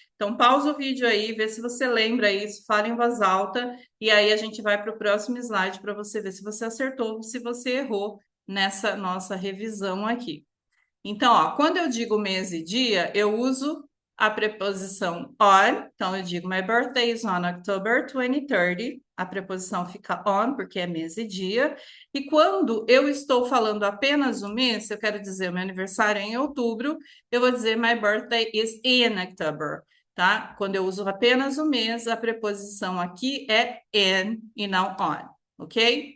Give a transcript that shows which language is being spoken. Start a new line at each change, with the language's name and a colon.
Portuguese: Então, pausa o vídeo aí, vê se você lembra isso, fala em voz alta, e aí a gente vai para o próximo slide para você ver se você acertou, se você errou nessa nossa revisão aqui. Então, ó, quando eu digo mês e dia, eu uso a preposição on. Então, eu digo
English: my birthday is on October 2030.
Portuguese: A preposição fica on, porque é mês e dia. E quando eu estou falando apenas o mês, eu quero dizer o meu aniversário é em outubro, eu vou dizer
English: my birthday is in October,
Portuguese: tá? Quando eu uso apenas o mês, a preposição aqui é in e não on, ok?